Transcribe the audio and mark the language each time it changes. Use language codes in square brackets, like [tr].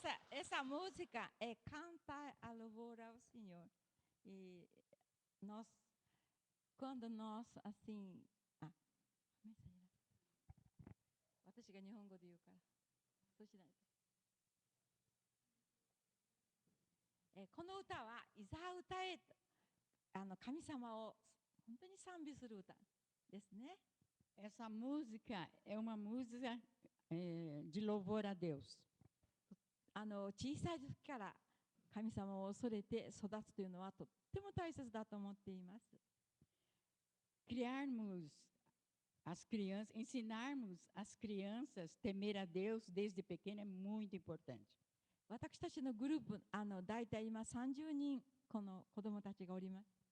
[pt] essa música é cantar a louvor ao Senhor. E nós, quando nós assim, [ja] 私が日本語で言うから、そうしないと。この歌はいざ歌えと、神様を本当に賛美する歌ですね。 [pt] Essa música é uma música de louvor a Deus. [ja] 小さい時から神様を恐れて育つというのはとっても大切だと思っています。 [pt] Criarmos as crianças, ensinarmos as crianças a temer a Deus desde pequeno é muito importante. [ja] 私たちのグループ、だいたい今30人この子どもたちがおります。